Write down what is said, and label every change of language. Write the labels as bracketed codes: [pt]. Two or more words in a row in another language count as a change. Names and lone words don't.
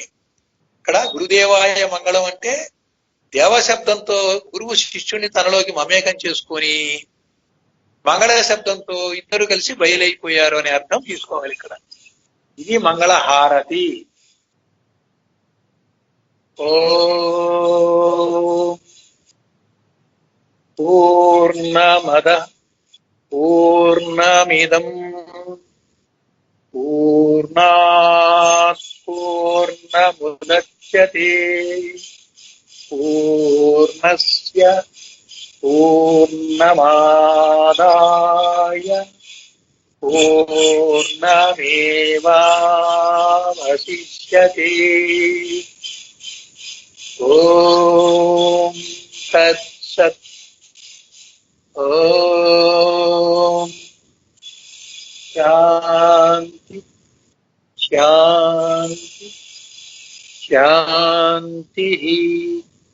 [te] ఇక్కడ గురుదేవాయ మంగళం అంటే దేవశబ్దంతో గురువు శిష్యుని తనలోకి మమేకం చేసుకొని మంగళ శబ్దంతో ఇద్దరు కలిసి బయలైపోయారు అనే అర్థం తీసుకోవాలి ఇక్కడ. ఇది మంగళ హారతి. [sa] ఓం పూర్ణమద పూర్ణమిదం పూర్ణాత్ పూర్ణముదచ్యతే పూర్ణస్య పూర్ణమాదాయ పూర్ణమేవావశిష్యతే. ఓం తత్సత్. ఓం శాంతి శాంతి శాంతి.